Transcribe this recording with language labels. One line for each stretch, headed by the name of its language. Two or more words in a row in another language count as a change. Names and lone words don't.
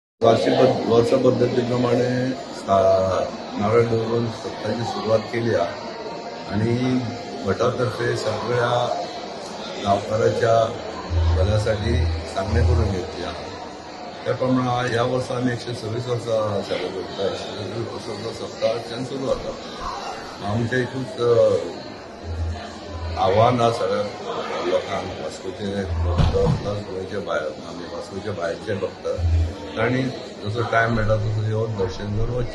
Marathi: वर्षा पद्धतीप्रमाणे नारळ दवरून सप्ताहाची सुरुवात केली आहे आणि गटातर्फे सगळ्या गावकाराच्या भल्यासाठी सांगणे करून घेतली आहे.
Konkani: त्याप्रमाणे या वर्षी आम्ही 126 वर्सां सेलिब्रेट करता. 126 वर्सांचो सप्ताहाच्यान सुरू जाता. आमच्या एकूच आव्हान हा सगळ्या लोकांक वास्कोचे भक्त प्लस गोंयचे भायर आमी वास्कोचे भायरचे भक्त तांणी जसो टायम मेळटा तसो येवन दर्शन घेवन वचचें.